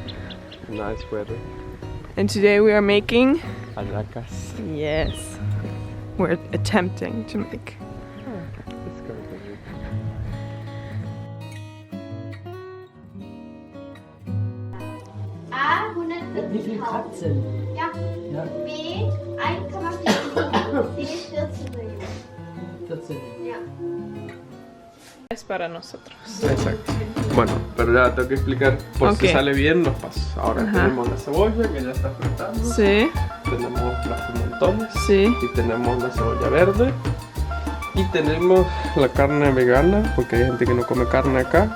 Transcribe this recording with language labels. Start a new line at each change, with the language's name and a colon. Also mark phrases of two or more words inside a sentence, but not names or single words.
English: And having nice weather. And today we are making, Hallacas. yes, we're attempting to make. It's going to be. A 140.000.
German: Ja. B 1,4 Millionen. C 14 Millionen. 14. Ja.
Spanish: Es para nosotros. Exacto. Bueno, pero ya tengo que explicar por si Ok. sale bien los pasos. Ahora Ajá. tenemos la cebolla que ya está fritando. Sí, Tenemos los pimentones. sí. Y tenemos la cebolla verde. Y tenemos la carne vegana, porque hay gente que no come carne acá.